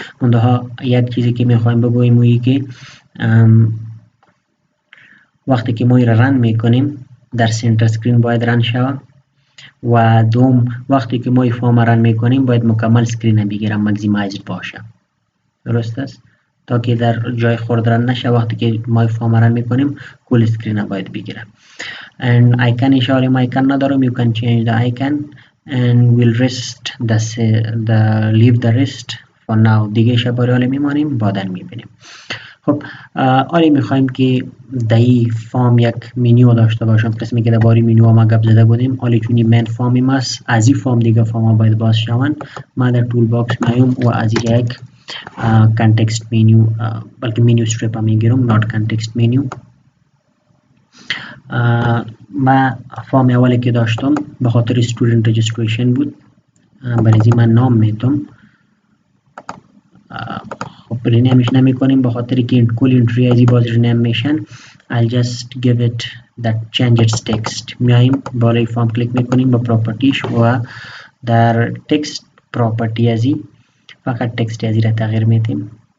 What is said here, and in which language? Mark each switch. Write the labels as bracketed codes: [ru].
[fa] منتها یک چیزی که میخوایم بگوییم وی که وقتی که ما این را رن میکنیم در سنتر اسکرین باید رن شود و دوم وقتی که ما این فارم رن میکنیم باید مکمل اسکرین بگیرم ماکسیمایزد باشه. درست است تا که در جای خورد رن نشه. وقتی که ما این فارم رن میکنیم کل اسکرین باید بگیره. [en] and icon اشاره ما icon ندارم. you can change the icon and we'll rest the leave the rest for now. [fa] دیگه شباری حالی میمانیم بعدن میبینیم. خب آلی میخوایم که در این فارم یک منیو داشته باشم. قسمی که در باری منیو ما گپ زده بودیم آلی چونی مین فارمی ماست از این فارم دیگه فارم ها باید باز شوند. ما در تول باکس میایم و از این یک کانتکست منیو بلکه منیو استریپ میگیرم not کانتکست منیو. ما فارم اولی که داشتم به خاطر student registration بود برای من نام میتم. خب رینیمش نمی کنیم به خاطر که کل انتری ازی باز رینیم میشن. [en] I'll just give it that change its text. [fa] میاییم بالای فارم کلیک میکنیم با پراپرتیش و در تکست پراپرتی ازی فقط تکست ازی را تغییر میدیم.